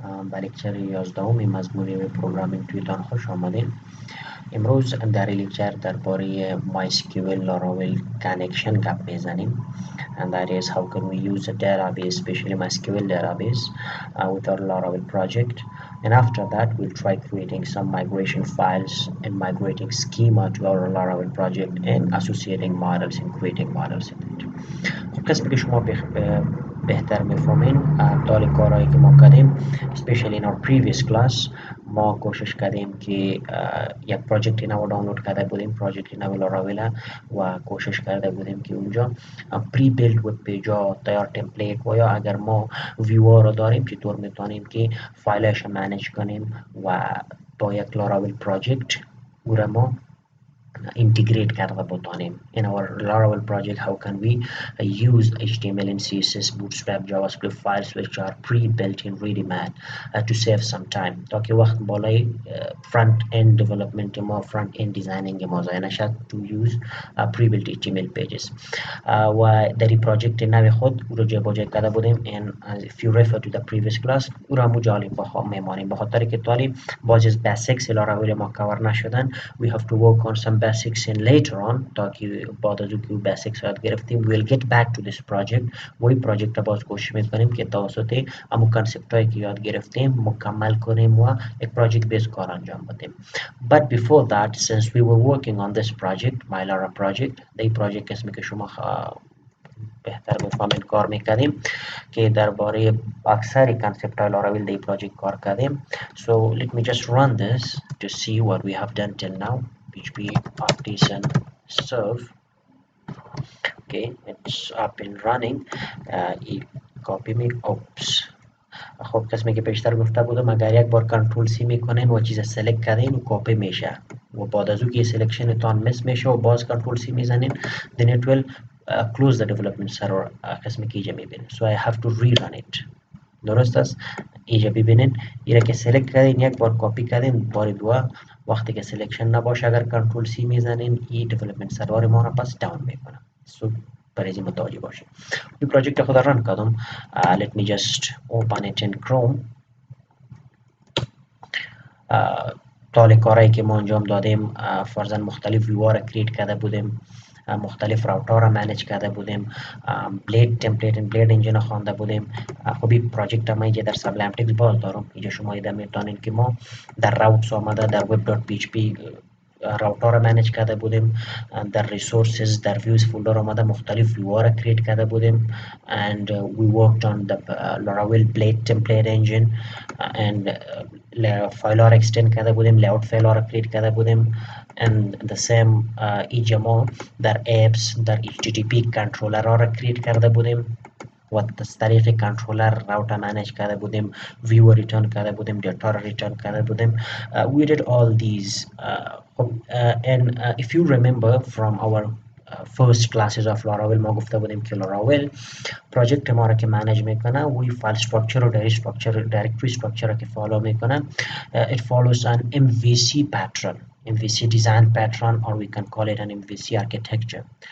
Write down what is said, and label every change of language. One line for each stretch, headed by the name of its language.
Persian: به لکچر 11 مضمون پروگرامینگ تویتان خوش آمدین. امروز در این لکچر درباره MySQL Laravel connection گپ میزنیم.
English: And that is how can we use a database, especially MySQL database with our Laravel project. And after that we'll try creating some migration files and migrating schema to our Laravel project and associating models and creating models in it.
Persian: قسمی که شما بهتر میفهمین طال کارهایی که ما کردیم
English: especially in our previous class
Persian: ما کوشش کردیم که یک پروژکت نو دانلود کرده بودیم، پروژکت نو لاراویل، و کوشش کرده بودیم که اونجا پری بیلد وب پیج ها، تیار تمپلیت و یا اگر ما ویو رو داریم چطور میتونیم که فایلش منیج کنیم و با یک لاراویل پروژکت او را ما integrate کرده بتانیم.
English: In our Laravel project, how can we use HTML and CSS, Bootstrap, JavaScript files which are pre-built in ready-made to save some time
Persian: تاکه وقت بالای front end development ما front end designing ما ضایع نشد
English: to use pre-built HTML pages.
Persian: و در این پروژکت نوی خود او رو جابجا کرده بودیم
English: and if you refer to the previous class
Persian: او را مجالی بخوام میمانیم به خاطر که طالی باز از basics Laravel ما کور نشدن.
English: We have to work on some basics and later on
Persian: تاکه بعد از اینکه basics یاد گرفتیم
English: we'll get back to this project
Persian: و این پروژکت باز کوشش میکنیم که توسط همون کانسپت هایی که یاد گرفتیم مکمل کنیم و یک پروژکت بیس کار انجام بدیم.
English: But before that, since we were working on this project, my Lara project,
Persian: این پروژکت اسمی که شما بهتر بفهمین کار میکردیم که درباره اکثر کانسپت های لاراویل در پروژکت کار کردیم.
English: So let me just run this to see what we have done till now. PHP artisan serve. Okay, it's up and running. copy me. Oops.
Persian: خب قسمی که پیشتر گفته بودم اگر یک بار کنترل سی میکنین و چیز سلکت کردین و کپی میشه و بعد از اون که سلکشن تان مس میشه و باز کنترل سی میزنین
English: then it will close the development server.
Persian: قسمی که اینجا میبینین
English: so I have to rerun it.
Persian: درست است؟ اینجا ببینین ایره که سلکت کردین یک بار کپی کردین بار دو وقتی که سلکشن نباشه اگر کنترل سی میزنین این development server ما را پس داون میکنه. so برای این متوجه باشید. این پروژکت خود ران کردم.
English: let me just open it in Chrome.
Persian: طال کارهایی که ما انجام دادیم فرضاً مختلف ویو را کریت کرده بودیم، مختلف راوتر را منیج کرده بودیم، بلید تمپلیت و بلید انجین خوانده بودیم. خب این پروژکت ما اینجا در سبلایم تکست باز دارم. اینجا شما دیده میتونین که ما در راوتس آمده در web.php راوتر را منیج کرده بودیم، در ریسورسز در ویوز فولدر آمده مختلف ویو را کریت کرده بودیم
English: and we worked on the Laravel blade template engine and
Persian: فایل ها را اکستند کرده بودیم، لیاوت فایل ها را کریت کرده بودیم
English: and the same
Persian: اینجا ما در apps در HTTP کنترلر ها را کریت کرده بودیم و از طریق کنترلر راوتر منیج کرده بودیم، ویو ریترن کرده بودیم، دیتا را ریترن کرده بودیم.
English: We did all these and if you remember from our first classes of Laravel
Persian: ما گفته بودیم که Laravel پروژکت ما را که منیج میکنه وی فایل استراکچر و دایرکتری استراکچر را که فالو میکنه
English: it follows an MVC pattern, MVC design pattern or we can call it an MVC architecture.